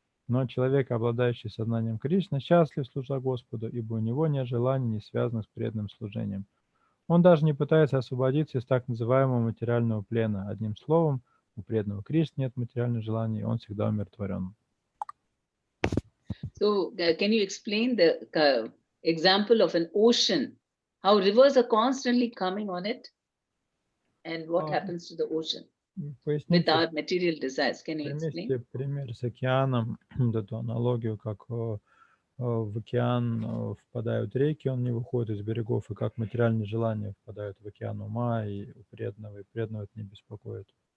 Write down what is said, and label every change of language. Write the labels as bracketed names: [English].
[Russian] Но человек, обладающий сознанием Кришны, счастлив, служа Господу, ибо у него нет желаний, не связанных с преданным служением. Он даже не пытается освободиться из так называемого материального плена. Одним словом, у преданного Кришны нет материальных желаний, он всегда умиротворен. [English] So can you explain the example of an ocean, how rivers are constantly coming on it, and what happens to the ocean with our material desires? Can you explain? [Russian] Примите пример с океаном, эту аналогию, как в океан впадают реки, он не выходит из берегов, и как материальные желания впадают в океан ума, и у преданного, это не беспокоит.